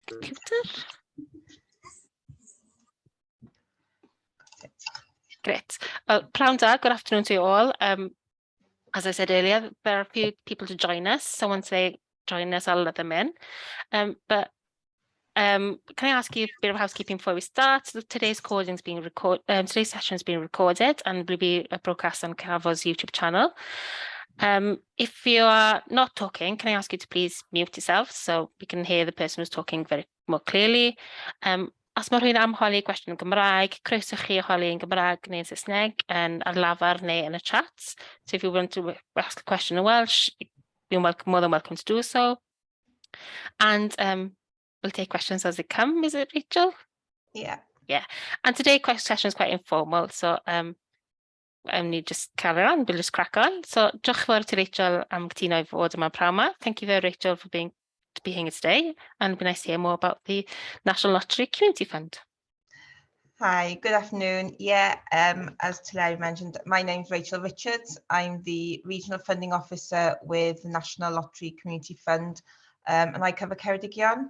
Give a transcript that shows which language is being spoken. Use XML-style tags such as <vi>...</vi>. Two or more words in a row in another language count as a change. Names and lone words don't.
<en>computer. Great.</en> <cy>Pnawn da,</cy> <en>good afternoon to you all. As I said earlier, there are a few people to join us. So once they join us, I'll let them in. Can I ask you a bit of housekeeping before we start? So today's session is being recorded and will be broadcast on Cwrd's YouTube channel. If you are not talking, can I ask you to please mute yourself so we can hear the person who's talking very more clearly.</en> <cy>Os mae rhywun am holi gwestiwn yn Gymraeg, croeso chi holi yn Gymraeg neu yn Saesneg ar lafar neu yn y chat.</cy> <en>So if you want to ask a question in Welsh, you're more than welcome to do so. And we'll take questions as they come. Is it, Rachel? Yeah. Yeah. And today's session is quite informal, so</en> <cy>ni</cy> <en>just carry on, we'll just crack on.</en> <cy>So diolch fawr to Rachel am gytuno I fod yma pnawn 'ma.</cy> <en>Thank you very Rachel for being here today, and it'd be nice to hear more about the National Lottery Community Fund. Hi, good afternoon. Yeah, as Tulare mentioned, my name's Rachel Richards. I'm the Regional Funding Officer with the National Lottery Community Fund, and I cover Ceredigion.</en>